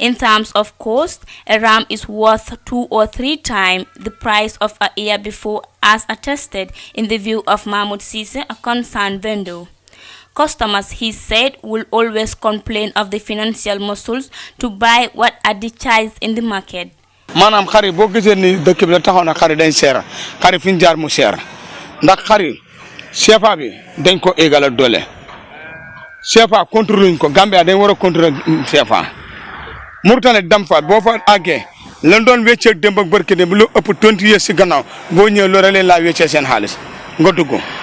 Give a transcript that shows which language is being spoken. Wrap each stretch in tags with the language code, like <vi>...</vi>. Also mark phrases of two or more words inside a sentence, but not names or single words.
<en>In terms of cost, a ram is worth 2 or 3 times the price of a year before, as attested in the view of Mahmoud Sise, a concerned vendor. Customers, he said, will always complain of the financial muscles to buy what are advertised in the market.</en> <wo>Manam xari bo gisee ni dëkk bi la taxaw na xari dañ seer xari fi ñu jaar mu seer ndax xari CFA bi dañ ko égal ak doole CFA contrôle ko Gambia dañ war a contrôler CFA Mauritanie dam fa boo fa àggee lan doon wéccee démb ak barki démb lu ëpp 20 years si gannaaw boo ñëwee loolu leen laa wéccee seen xaalis nga dugg</wo>